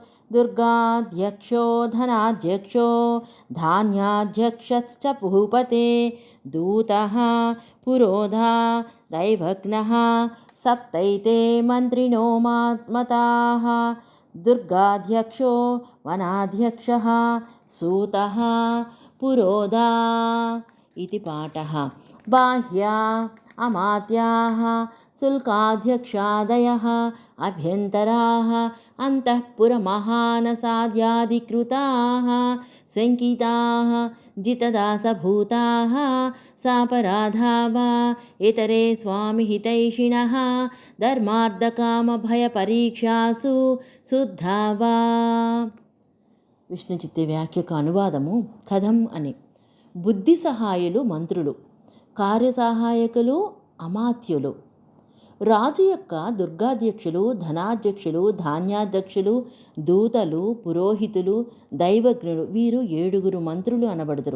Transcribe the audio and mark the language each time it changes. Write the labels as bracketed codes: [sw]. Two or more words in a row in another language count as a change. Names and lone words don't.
[sa] దుర్గాధ్యక్షో ధనాధ్యక్షో ధాన్యాధ్యక్షశ్చ భూపతే దూతః పురోధా దైవజ్ఞః సప్తైతే మంత్రిణో మతాః దుర్గాధ్యక్షో వనాధ్యక్షః సూతః పురోధా इति पाठः. बाह्या अमात्याः शुल्काध्यक्षादयः अभ्यन्तराः अन्तःपुरमहानसाद्याधिकृताः शङ्किताः जितदासभूताः सापराधा वा इतरे स्वामिहितैषिणः धर्मार्धकामभयपरीक्षासु शुद्धा वा. [te] విష్ణుచిత్తి వ్యాఖ్యకు అనువాదము. కథం అని బుద్ధి సహాయులు మంత్రులు, కార్యసహాయకులు అమాత్యులు. రాజు యొక్క దుర్గాధ్యక్షులు, ధనాధ్యక్షులు, ధాన్యాధ్యక్షులు, దూతలు, పురోహితులు, దైవజ్ఞులు వీరు 7 మంత్రులు అనబడుదురు.